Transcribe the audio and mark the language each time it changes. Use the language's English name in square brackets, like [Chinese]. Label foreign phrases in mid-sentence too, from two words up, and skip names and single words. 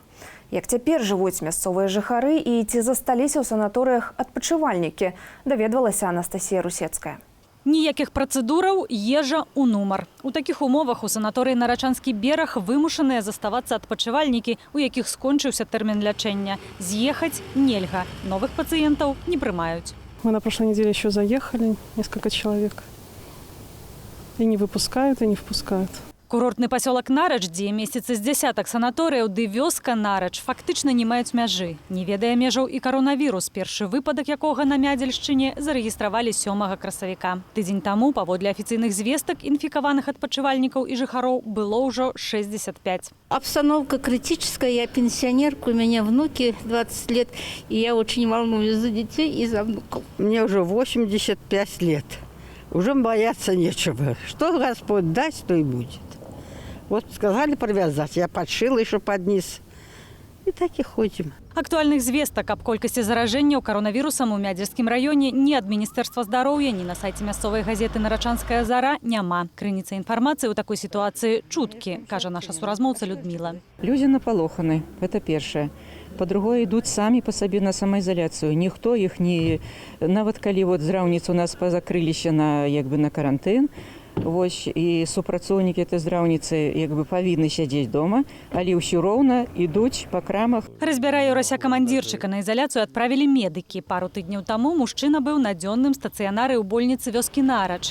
[Belarusian] Як цяпер жывуць мясцовыя жыхары і ці засталіся ў санаторыях адпачывальнікі, даведвалася Анастасія Русецкая. Ніякіх працэдураў, ежа ў нумар. У такіх умовах у санаторыі Нарачанскі бераг вымушаныя заставацца адпачывальнікі, у якіх скончыўся тэрмін лячэння. З'ехаць нельга. Новых пацыентаў не прымаюць. [Russian] Мы на прошлой неделе еще заехали, несколько человек. И не выпускают, и не впускают. [Belarusian] Курортны пасёлак Нарач, дзе месяцы з дзясятак санаторыяў ды вёска Нарач, фактычна не маюць мяжы. Не ведае межаў і каронавірус, першы выпадак якога на Мядзельшчыне зарэгістравалі 7 красавіка. Тыдзень таму, паводле афіцыйных звестак, інфікаваных адпачывальнікаў і жыхароў было ўжо 65. [Russian] Обстановка критическая, я пенсионерка, у меня внуки 20 лет, и я очень волнуюсь за детей и за внуков. Мне уже 85 лет, уже бояться нечего. Что Господь даст, то и будет. Вот сказали привязать, я подшила еще под низ. И так и ходим. [Belarusian] Актуальных звестак аб колькасці заражэнняў каронавірусам у Мядзельскім раёне ні ад Міністэрства здароўя, ні на сайце мясцовай газеты «Нарачанская зара» няма. Крыніца інфармацыі ў такой сітуацыі чуткі, кажа наша суразмоўца Людмила. [Russian] Люди наполоханы, это первое. По-другое, идут сами по себе на самоизоляцию. Никто их не... [Belarusian] Нават калі вот здраўніцы у нас позакрыліся на карантин, вось, і супрацоўнікі этой здраўніцы павінны сядзець дома, але ўсё роўна ідуць па крамах. Разбірае Юрася камандзірчыка, на ізаляцыю адправілі медыкі. Пару тыдняў таму мужчына быў на дзённым стацыянары ў больніцы вёскі Нарач.